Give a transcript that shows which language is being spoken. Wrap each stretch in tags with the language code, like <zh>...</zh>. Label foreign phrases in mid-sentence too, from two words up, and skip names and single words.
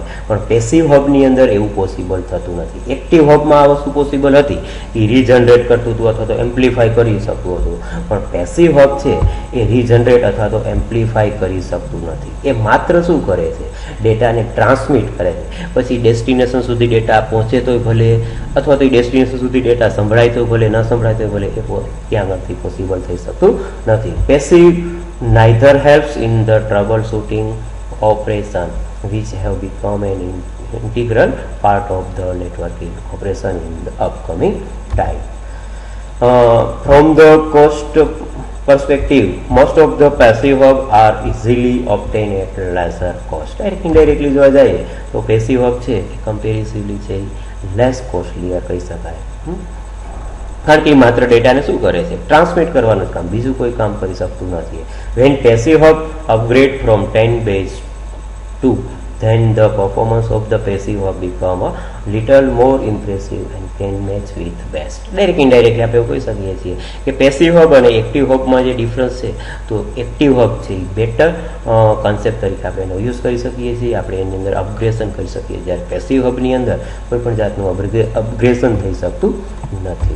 <gu>પણ</gu> <en>passive hub</en> <gu>અંદર એવું પોસિબલ થતું નથી.</gu> <en>active hub</en> <gu>આ વસ્તુ પોસિબલ હતી, એ રીજનરેટ કરતું હતું અથવા તો એમ્પ્લિફાય કરી શકતું હતું, પણ</gu> <en>passive hub</en> <gu>છે એ રીજનરેટ અથવા તો એમ્પ્લિફાય કરી શકતું નથી. એ માત્ર શું કરે છે, ડેટાને ટ્રાન્સમિટ કરે છે. પછી ડેસ્ટિનેશન સુધી ડેટા પહોંચે તોય ભલે, અથવા તો ડેસ્ટિનેશન સુધી ડેટા સંભળાય તો ભલે, ન સંભળાય તો ભલે, એ ત્યાં આગળથી પોસિબલ થઈ શકતું નથી.</gu> <en>પેસિવ neither helps in the troubleshooting operation which have become an integral part of the networking operation in the upcoming time. From the cost perspective, most of the passive hub are easily obtained at lesser cost. Indirectly</en> <gu>જોવા જઈએ તો</gu> <en>passive hub</en> <gu>છે એ કમ્પેરેટિવલી છે</gu> <en>less costly</en> <gu>કહી શકાય. કારણ કે માત્ર ડેટાને શું કરે છે, ટ્રાન્સમિટ કરવાનું જ કામ, બીજું કોઈ કામ કરી શકતું નથી.</gu> <en>when passive hub upgrade from 10 base to, then the performance of the passive hub become a little more impressive and can match with best.</en> <gu>ડાયરેક્ટ ઇનડાયરેક્ટલી આપણે એવું કહી શકીએ છીએ કે</gu> <en>passive hub</en> <gu>અને</gu> <en>active hub</en> <gu>જે ડિફરન્સ છે, તો</gu> <en>active hub</en> <gu>છે એ</gu> <en>better concept</en> <gu>તરીકે આપણે એનો યુઝ કરી શકીએ છીએ. આપણે એની અંદર અપગ્રેશન કરી શકીએ, જ્યારે</gu> <en>passive hub</en> <gu>અંદર કોઈ પણ જાતનું અપગ્રેશન થઈ શકતું નથી.</gu>